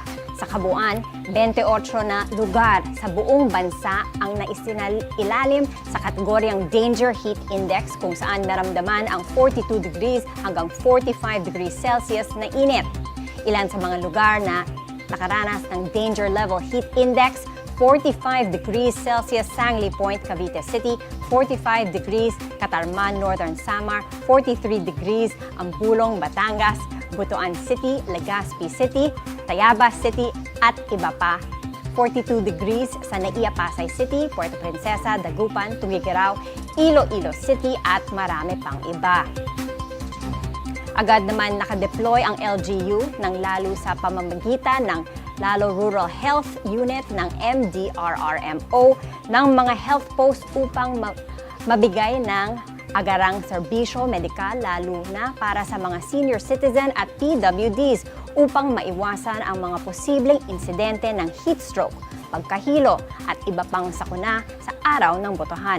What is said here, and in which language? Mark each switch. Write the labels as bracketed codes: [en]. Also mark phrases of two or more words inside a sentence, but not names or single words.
[tl] Sa kabuuan, 28 na lugar sa buong bansa ang naisinailalim sa kategoryang Danger Heat Index kung saan naramdaman ang 42 degrees hanggang 45 [en] degrees Celsius [tl] na init. Ilan sa mga lugar na nakaranas ng Danger Level Heat Index: 45 [en] degrees Celsius [tl] Sangley Point, Cavite City, 45 degrees Catarman, Northern Samar, 43 degrees Ambulong, Batangas, Butuan City, Legazpi City, Tayabas City at iba pa. 42 degrees sa Naiya, Pasay City, Puerto Princesa, Dagupan, Tugigaraw, Iloilo City at marami pang iba. Agad naman nakadeploy ang LGU ng lalo sa pamamagitan ng Lalo Rural Health Unit ng MDRRMO ng mga health post upang mabigay ng agarang serbisyo medikal lalo na para sa mga [en] senior citizen [tl] at PWDs upang maiwasan ang mga posibleng insidente ng [en] heat stroke, [tl] pagkahilo at iba pang sakuna sa araw ng botohan.